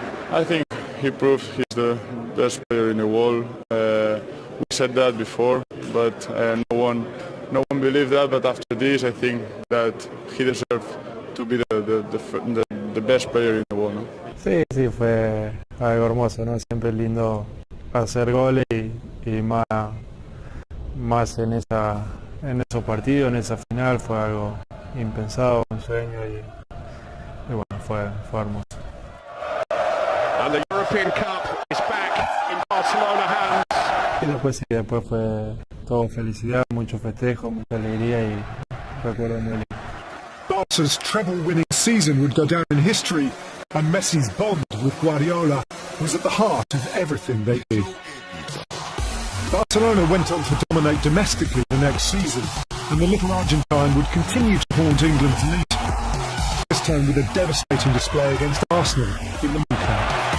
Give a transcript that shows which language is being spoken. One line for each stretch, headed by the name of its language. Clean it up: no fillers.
English: I think he proved he's the best player in the world. We said that before, but no one believed that. But after this, I think that he deserves to be the best player in the world.
Spanish: ¿No? Sí, fue algo hermoso, ¿no? Siempre es lindo hacer goles y más en esos partidos, en esa final, fue algo impensado, un sueño y bueno, fue hermoso.
English: And the European Cup is back in Barcelona hands.
Spanish: Y después fue todo felicidad, mucho festejo, mucha alegría y recuerdo muy lindo.
English: Barca's treble-winning season would go down in history, and Messi's bond with Guardiola was at the heart of everything they did. Barcelona went on to dominate domestically the next season, and the little Argentine would continue to haunt England's elite, this time with a devastating display against Arsenal in the Nou Camp.